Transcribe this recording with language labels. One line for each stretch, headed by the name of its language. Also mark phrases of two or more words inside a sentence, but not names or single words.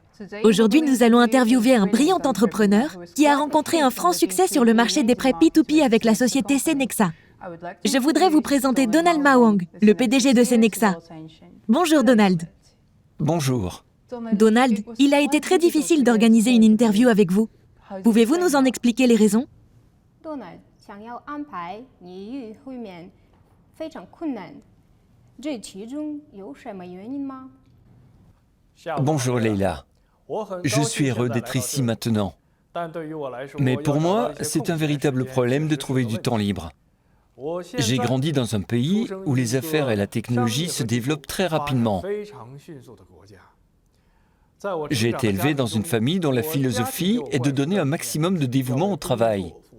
French: Aujourd'hui, nous allons interviewer un brillant entrepreneur qui a rencontré un franc succès sur le marché des prêts P2P avec la société Cenexa. Je voudrais vous présenter Donald Mawang, le PDG de Cenexa. Bonjour Donald. Bonjour. Donald, il a été très difficile d'organiser une interview avec vous. Pouvez-vous nous en expliquer les raisons?
Chinese: Donald 想要安排你与会面非常困难，这其中有什么原因吗？
French: Bonjour Leila. Je suis heureux d'être ici maintenant. Mais pour moi, c'est un véritable problème de trouver du temps libre. J'ai grandi dans un pays où les affaires et la technologie se développent très rapidement. J'ai été élevé dans une famille dont la philosophie est de donner un maximum de dévouement au travail.